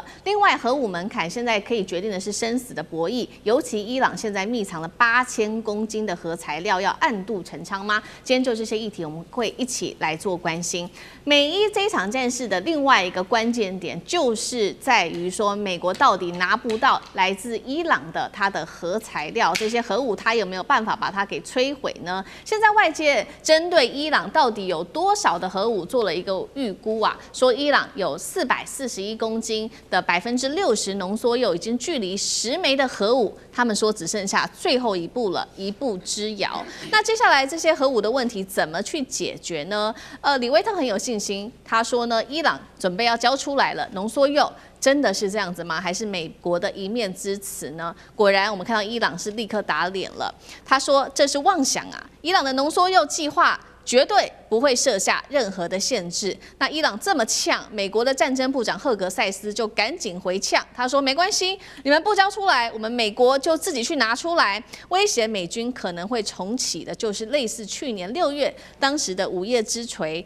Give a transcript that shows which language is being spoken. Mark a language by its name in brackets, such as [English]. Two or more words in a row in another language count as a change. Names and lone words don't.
[Chinese] 另外，核武門檻現在可以決定的是生死的博弈，尤其伊朗現在密藏了8000公斤的核材料，要暗度陳倉嗎？今天就是。这些議題我們會一起來做關心。美伊這一場戰事的另外一個關鍵點，就是在於說，美國到底拿不到來自伊朗的它的核材料，這些核武它有沒有辦法把它給摧毀呢？現在外界針對伊朗到底有多少的核武做了一個預估啊，說伊朗有441公斤的60%濃縮鈾，已經距離10枚的核武，他們說只剩下最後一步了，一步之遙。那接下來這些核武的問題怎麼去解決呢？李威特很有信心，他說呢，伊朗準備要交出來了，濃縮鈾真的是這樣子嗎？還是美國的一面之詞呢？果然，我們看到伊朗是立刻打臉了，他說這是妄想啊，伊朗的濃縮鈾計劃絕對不會設下任何的限制。那伊朗這麼嗆，美國的戰爭部長赫格塞斯就趕緊回嗆，他說沒關係，你們不交出來，我們美國就自己去拿出來。威脅美軍可能會重啟的，就是類似去年6月當時的午夜之錘。